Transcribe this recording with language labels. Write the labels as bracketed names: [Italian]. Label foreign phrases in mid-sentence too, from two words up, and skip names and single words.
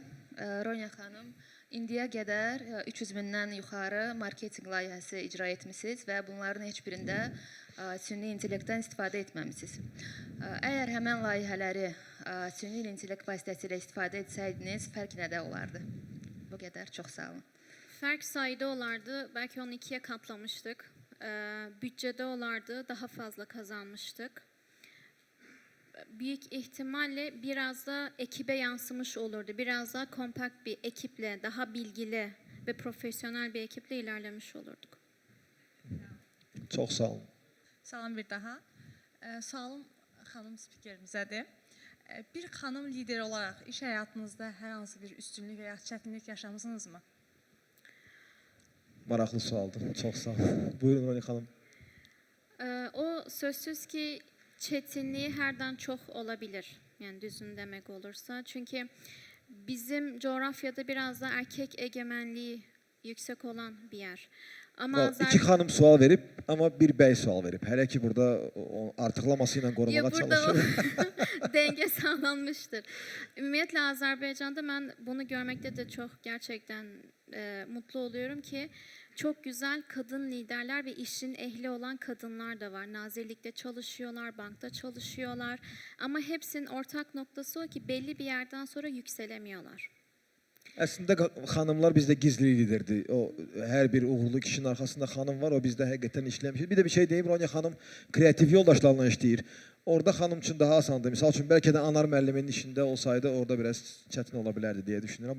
[Azerbaijani] Ronya xanım, indiyə qədər 300 mindən yuxarı marketinq layihəsi icra etmisiniz və bunların heç birində süni intellektdən istifadə etməmisiniz. Əgər həmən layihələri süni intellekt vasitəsilə istifadə etsəydiniz, fərq nədə olardı? Bu qədər, çox sağ olun. [Turkish] Fark sayıda olardı. Belki onu 2'ye katlamıştık. Bütçede olardı. Daha fazla kazanmıştık. Büyük ihtimalle biraz da ekibe yansımış olurdu. Biraz daha kompakt bir ekiple, daha bilgili ve profesyonel bir ekiple ilerlemiş olurduk. [Azerbaijani] Çox sağ olun. Salam bir daha. Sualım xanım spikerimizədir. Bir xanım lider olaraq iş həyatınızda hər hansı bir üstünlük və ya çətinlik yaşamısınızmı? Maraqlı sualdır. Çox sağ olun. Buyurun Ronya xanım. [Turkish] O sözsüz ki çetinliği herden çok olabilir. Yani düzün demek olursa. Çünkü bizim coğrafyada biraz da erkek egemenliği yüksek olan bir yer. Ama [Azerbaijani] İki xanım sual verib, amma bir bəy sual verib. Hələ ki burada artıqlaması ilə qorumağa ya burada çalışır. [Turkish] o denge sağlanmıştır. Ümumiyetle Azerbaycan'da ben bunu görmekte de çok gerçekten mutlu oluyorum ki çok güzel kadın liderler ve işin ehli olan kadınlar da var. Nazirlikte çalışıyorlar, bankta çalışıyorlar. Ama hepsinin ortak noktası o ki belli bir yerden sonra yükselemiyorlar. [Azerbaijani] Əslində xanımlar bizdə gizli liderdir. O hər bir uğurlu kişinin arxasında xanım var. O bizdə həqiqətən işləmiş. Bir də bir şey deyim, Ronya xanım kreativ yoldaşlarla işləyir. Orada xanım üçün daha asandır. Misal üçün bəlkə də Anar müəllimin işində olsaydı orada biraz çətin ola bilərdi deyə düşünürəm.